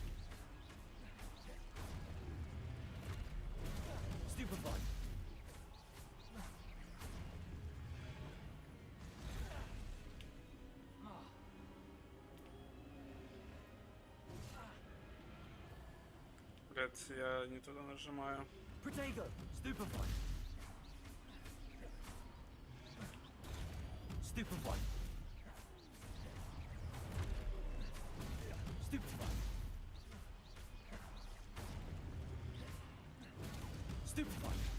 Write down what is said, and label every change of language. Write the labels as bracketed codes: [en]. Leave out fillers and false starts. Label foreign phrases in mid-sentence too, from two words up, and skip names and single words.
[ru] Stupefy! Блять, я не туда нажимаю. Protego! Stupefy! Stupefy! Stupefy! Stupefy!